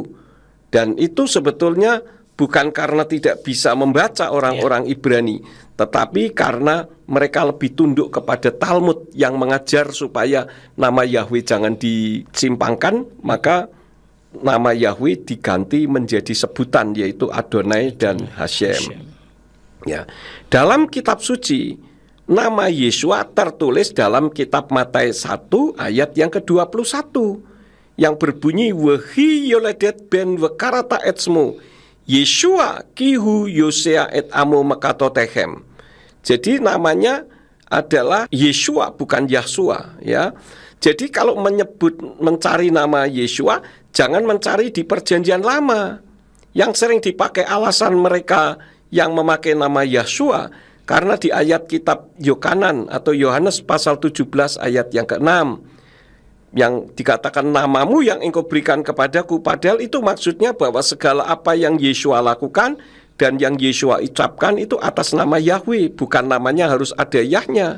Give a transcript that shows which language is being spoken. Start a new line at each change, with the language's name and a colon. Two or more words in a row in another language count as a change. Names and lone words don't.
Indonesian: Dan itu sebetulnya bukan karena tidak bisa membaca orang-orang Ibrani, tetapi karena mereka lebih tunduk kepada Talmud yang mengajar supaya nama Yahweh jangan disimpangkan, maka nama Yahweh diganti menjadi sebutan, yaitu Adonai dan Hashem. Ya. Dalam kitab suci, nama Yeshua tertulis dalam kitab Matius 1 ayat yang ke-21 yang berbunyi
Hebrew: וְהִיא יֹלֶדֶת בֵּן וְקָרָאתָ אֶת שְׁמוֹ יֵשׁוּעַ כִּי הוּא יוֹשִׁיעַ אֶת עַמּוֹ מֵחַטֹּאתָם.
Indonesian: Jadi namanya adalah Yeshua bukan Yahshua, ya. Jadi kalau mencari nama Yeshua, jangan mencari di perjanjian lama. Yang sering dipakai alasan mereka yang memakai nama Yahshua, karena di ayat kitab Yohanan atau Yohanes pasal 17 ayat yang ke-6 yang dikatakan namamu yang engkau berikan kepadaku, padahal itu maksudnya bahwa segala apa yang Yeshua lakukan dan yang Yeshua ucapkan itu atas nama Yahweh, bukan namanya harus ada Yahnya.